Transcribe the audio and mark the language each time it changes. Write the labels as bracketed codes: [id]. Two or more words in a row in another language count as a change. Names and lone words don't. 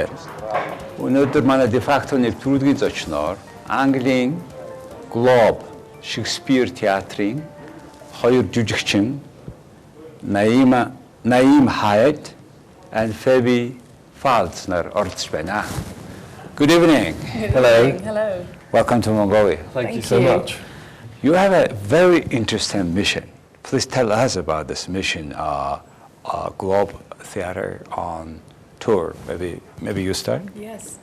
[mn] Өнөөдөр манай дефакто нэвтрүүлгийн зочноор Английн Globe Shakespeare театрын хоёр жүжигчин Naeem Hayat and Phoebe Fildes нар оролцож байна. [en] Good evening. Hello. Hello. Welcome to Mongolia. Thank you so much. You have a very interesting mission. Please tell us about this mission, Globe Theatre on tour. Maybe you start? Yes.